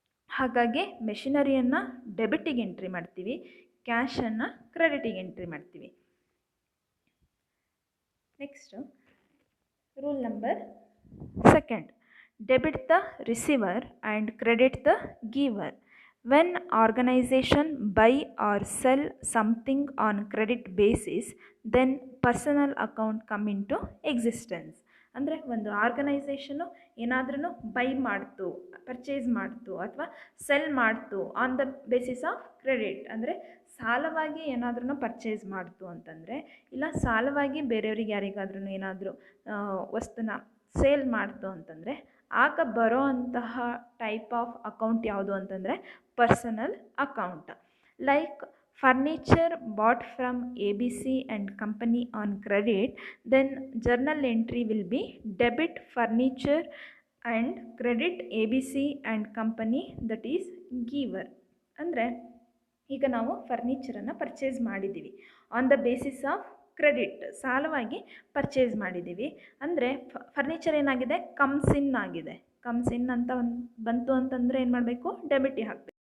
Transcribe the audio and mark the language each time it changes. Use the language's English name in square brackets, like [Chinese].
[Kannada] ಹಾಗಾಗಿ ಮೆಷಿನರಿಯನ್ನು ಡೆಬಿಟಿಗೆ ಎಂಟ್ರಿ ಮಾಡ್ತೀವಿ, ಕ್ಯಾಶನ್ನು ಕ್ರೆಡಿಟಿಗೆ ಎಂಟ್ರಿ ಮಾಡ್ತೀವಿ. Next rule number 2, [English] Debit the receiver and credit the giver. When organization buy or sell something on credit basis, then personal account come into existence. [Kannada] ಅಂದರೆ ಒಂದು organisation ಏನಾದ್ರೂ by ಮಾಡ್ತು, purchase ಮಾಡ್ತು ಅಥವಾ cell ಮಾಡ್ತು [English] on the basis of credit, [Kannada] ಅಂದರೆ ಸಾಲವಾಗಿ ಏನಾದ್ರೂ ಪರ್ಚೇಸ್ ಮಾಡ್ತು ಅಂತಂದರೆ, ಇಲ್ಲ ಸಾಲವಾಗಿ ಬೇರೆಯವ್ರಿಗೆ ಯಾರಿಗಾದ್ರೂ ಏನಾದರೂ ವಸ್ತುನ ಸೇಲ್ ಮಾಡ್ತು ಅಂತಂದರೆ, ಆಗ ಬರೋ ಅಂತಹ [English] type of account [Kannada] ಯಾವುದು ಅಂತಂದರೆ personal account. [English] Like furniture bought from ABC and company on credit, then journal entry will be debit furniture and credit ABC and company, that is giver. [Kannada] ಅಂದರೆ ಈಗ ನಾವು ಫರ್ನಿಚರನ್ನು ಪರ್ಚೇಸ್ ಮಾಡಿದ್ದೀವಿ [English] on the basis of credit, [Kannada] ಸಾಲವಾಗಿ purchase ಮಾಡಿದ್ದೀವಿ. ಅಂದರೆ furniture ಏನಾಗಿದೆ, comes in ಆಗಿದೆ. Comes in ಅಂತ ಬಂತು ಅಂತಂದರೆ ಏನು ಮಾಡಬೇಕು, ಡೆಬಿಟಿಗೆ ಹಾಕಬೇಕು.